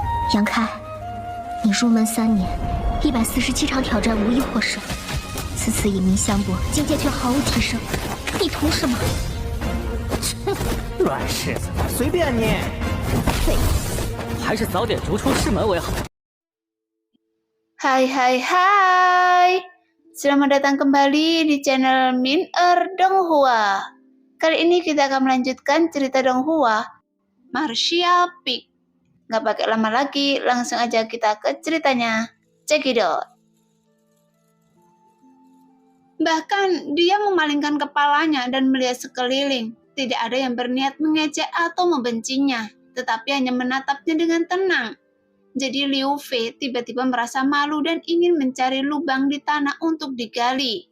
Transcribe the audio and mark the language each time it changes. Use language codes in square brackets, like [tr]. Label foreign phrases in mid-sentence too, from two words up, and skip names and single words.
[zh] 杨开，你入门3年，147场挑战无一获胜，此次以名相搏，境界却毫无提升，你图什么？乱柿子，随便你。废物，还是早点逐出师门为好。 [id] Hai, selamat datang kembali di channel Min-er Donghua. Kali ini kita akan melanjutkan cerita Donghua, Martial Peak. Nggak pakai lama lagi, langsung aja kita ke ceritanya. [en] Check it out. [id] Bahkan dia memalingkan kepalanya dan melihat sekeliling. Tidak ada yang berniat mengejek atau membencinya, tetapi hanya menatapnya dengan tenang. Jadi Liu Fei tiba-tiba merasa malu dan ingin mencari lubang di tanah untuk digali.